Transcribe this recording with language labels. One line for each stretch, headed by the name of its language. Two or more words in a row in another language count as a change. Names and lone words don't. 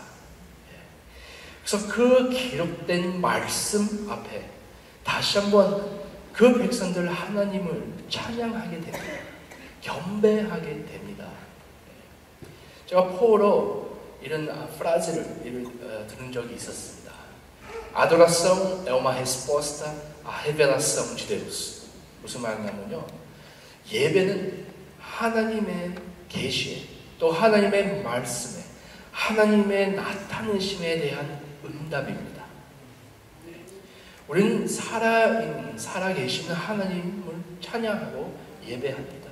Korean: 그래서 그 기록된 말씀 앞에 다시 한번 그 백성들 하나님을 찬양하게 됩니다. 경배하게 됩니다. 제가 포로 이런 프라즈를 들은 적이 있었습니다.
Portuguese: Adoração é uma resposta à revelação de Deus.
Korean: 무슨 말이냐면요, 예배는 하나님의 계시에, 또 하나님의 말씀에, 하나님의 나타내심에 대한 응답입니다. 우리는 살아계시는 하나님을 찬양하고 예배합니다.